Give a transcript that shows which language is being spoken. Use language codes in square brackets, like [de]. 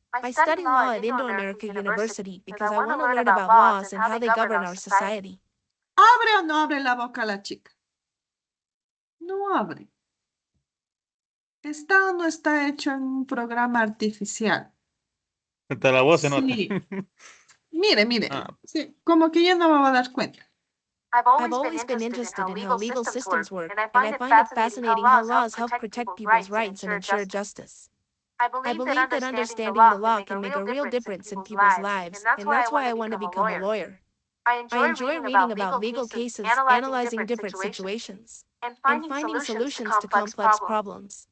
[en] I study law at Indo-American University because I want to learn about laws and how they govern our society. [es] ¿Abre o no abre la boca la chica? No abre. ¿Está o no está hecho en un programa artificial? Hasta la voz se nota. Sí. Mire. Ah. Sí, como que ya no me va a dar cuenta. [en] I've always been interested in how legal systems work, and I find it fascinating how laws help protect people's rights and ensure justice. I believe that understanding the law can make a real difference in people's lives, and that's why I want to become a lawyer. I enjoy reading about legal cases, analyzing different situations, and finding solutions to complex problems.